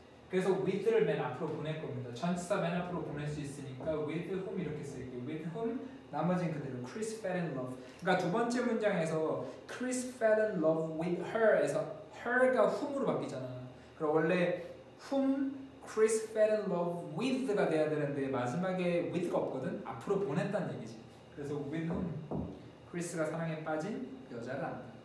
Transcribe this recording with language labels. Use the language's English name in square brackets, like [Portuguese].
[Korean] 그래서 with를 맨 앞으로 보낼 겁니다. 전치사 맨 앞으로 보낼 수 있으니까 with whom 이렇게 쓸게요. [English] with whom [Korean] 나머지는 그대로 [English] Chris fell in love. [Korean] 그러니까 두 번째 문장에서 [English] Chris fell in love with her [Korean] 에서 her가 whom으로 바뀌잖아. 그럼 원래 whom Chris fell in love with가 돼야 되는데 마지막에 with가 없거든. 앞으로 보냈다는 얘기지. 그래서 [English] with whom [Korean] 크리스가 사랑에 빠진 여자를 안다.